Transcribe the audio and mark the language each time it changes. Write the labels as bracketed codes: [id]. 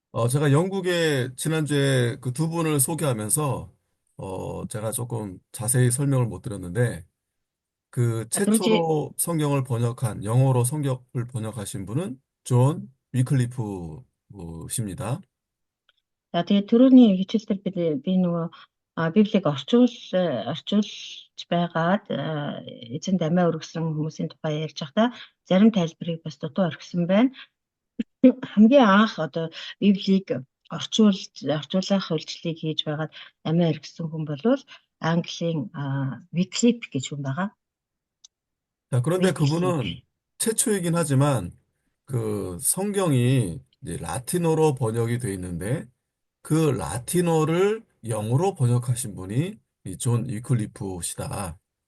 [ko] 제가 영국에 지난주에 그 두 분을 소개하면서 제가 조금 자세히 설명을 못 드렸는데 그 [mn] Түрүүчийн [ko] 최초로 성경을 번역한 영어로 성경을 번역하신 분은 존 위클리프십니다. [mn] За тэгээд түрүүний хичээл дээр би нөгөө Библийг орчуулж байгаад эзэнд амиа өргөсөн хүмүүсийн тухай ярьж байхдаа зарим тайлбарыг бас дутуу орхисон байна. Хамгийн анх одоо Библийг орчуулах үйлчлэгийг хийж байгаад амиа өргөсөн хүн бол Английн Wycliffe гэж хүн байгаа. [ko] 자, 그런데 Wycliffe. 그분은 최초이긴 하지만 그 성경이 이제 라틴어로 번역이 돼 있는데 그 라틴어를 영어로 번역하신 분이 이 존 위클리프시다.